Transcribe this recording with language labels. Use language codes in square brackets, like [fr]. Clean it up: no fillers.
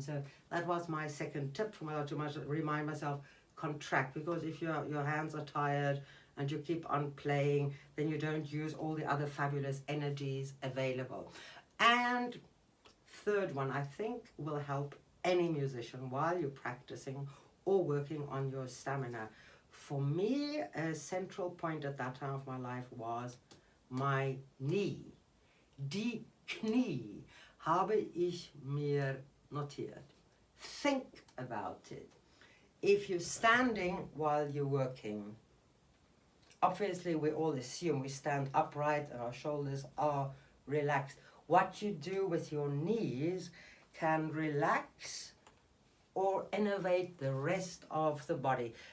[en] So that was my second tip from how to remind myself, contract, because if your hands are tired and you keep on playing, then you don't use all the other fabulous energies available. And third one, I think, will help any musician while you're practicing or working on your stamina. For me, a central point at that time of my life was my knee. [de] Die Knie habe ich mir notiert. [en] Think about it. If you're standing while you're working, obviously we all assume we stand upright and our shoulders are relaxed. What you do with your knees can relax or innervate the rest of the body.